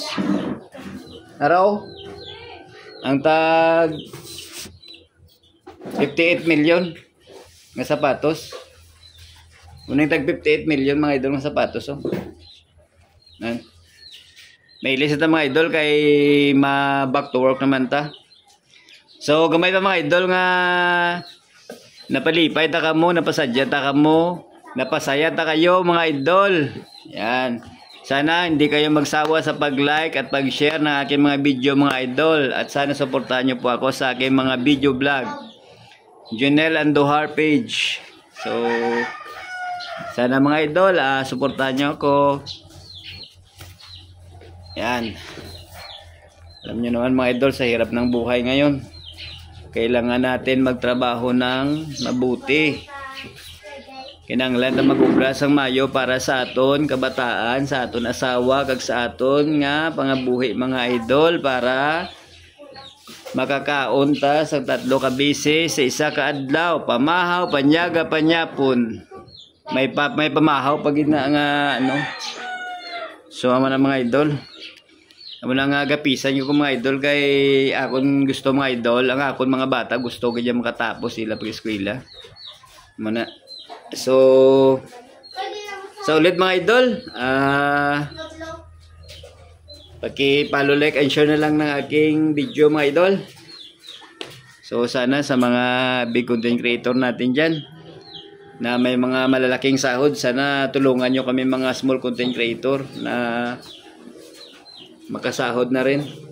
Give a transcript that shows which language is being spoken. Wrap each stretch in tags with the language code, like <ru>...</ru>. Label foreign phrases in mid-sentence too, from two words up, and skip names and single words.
<tl>Araw. Ang tag 58 million nga sapatos. Unang tag 58 million mga idol nga sapatos. Oh. May ilis ito mga idol kay ma-</tl> <en>back to work</en> <tl>naman ta. So gamay pa mga idol nga napalipay ta kamo, napasadya ta kamo, napasaya ta kayo mga idol. Yan. Sana hindi kayo magsawa sa pag-like at pag-share ng aking mga video mga idol. At sana suportahan nyo po ako sa aking mga</tl> <en>video vlog.</en> <tl>Junel Andujar page. So, sana mga idol, suportahan nyo ako. Yan. Alam nyo naman mga idol, sa hirap ng buhay ngayon. Kailangan natin magtrabaho ng mabuti.</tl> <hil>Kinanglan na mag-ubra sang mayo para sa aton kabataan, sa aton asawa, kag sa aton nga pangabuhi mga idol para makakaon ta sa 3 ka beses sa isa ka adlaw, pamahaw, panyaga, panyapon. May pamahaw pag ina nga ano. So amo na mga idol. Amo na nga gapisan ko mga idol kay akon gusto mga idol, ang akon mga bata gusto kay makatapos sila pag eskwela. Amo na. So sa ulit mga idol,</hil> <tl>paki-follow,</tl> <en>like and share</en> <tl>na lang ng aking video mga idol. So sana sa mga</tl> <en>big content creator</en> <tl>natin dyan na may mga malalaking sahod, sana tulungan nyo kami mga</tl> <en>small content creator</en> <tl>na makasahod na rin.</tl>